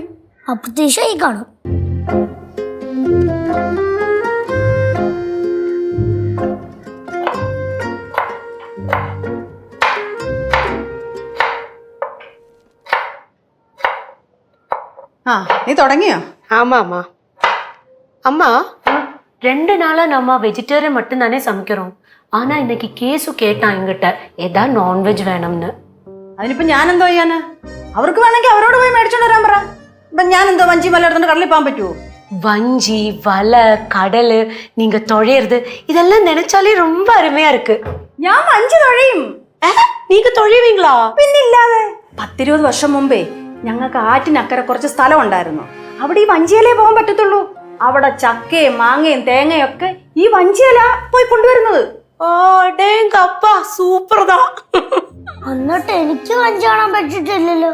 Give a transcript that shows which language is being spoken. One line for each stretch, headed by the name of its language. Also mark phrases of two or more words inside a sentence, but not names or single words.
Malayalam: അപ്രതീക്ഷയായി കാണും. ആ നീ തുടങ്ങിയോ?
Tamil: ஆமா அம்மா. அம்மா 2 நாளா நம்ம வெஜிடேரியன் மட்டும் தானே சமைக்கிறோம். ஆனா இன்னைக்கு கேசு கேட்டான் என்கிட்ட ஏதா நான்வெஜ் வேணும்னு.
Malayalam: അതിനിപ്പോ ഞാൻ എന്തോ ചെയ്യാന്? അവർക്ക് വേണമെങ്കിൽ അവരോട് പോയി മേടിച്ചോണ്ട് വരാൻ പറ. ഇപ്പൊ ഞാൻ എന്തോ വഞ്ചി മല എടുത്തോണ്ട് കടലിൽ പോകാൻ പറ്റുമോ?
Tamil: வஞ்சி வலை கடல் நீங்க தொழையிறது இதெல்லாம் நினைச்சாலே ரொம்ப அருமையா இருக்கு.
Malayalam: ഞാൻ വഞ്ചി തുഴയും.
Tamil: நீங்க தொழைவீங்களா?
Malayalam: പിന്നില്ലാതെ 10-20 വർഷം മുമ്പേ ഞങ്ങൾക്ക് ആറ്റിനക്കരെ കുറച്ച് സ്ഥലം ഉണ്ടായിരുന്നു. അവിടെ ഈ വഞ്ചിയിലേ പോകാൻ പറ്റത്തുള്ളൂ. അവിടെ ചക്കയും മാങ്ങയും തേങ്ങയും ഒക്കെ ഈ വഞ്ചിയില പോയി കൊണ്ടുവരുന്നത്.
Tamil: அப்பா சூப்பர் தா.
Malayalam: എന്നിട്ട് എനിക്ക് വഞ്ചി കാണാൻ പറ്റിട്ടില്ലല്ലോ.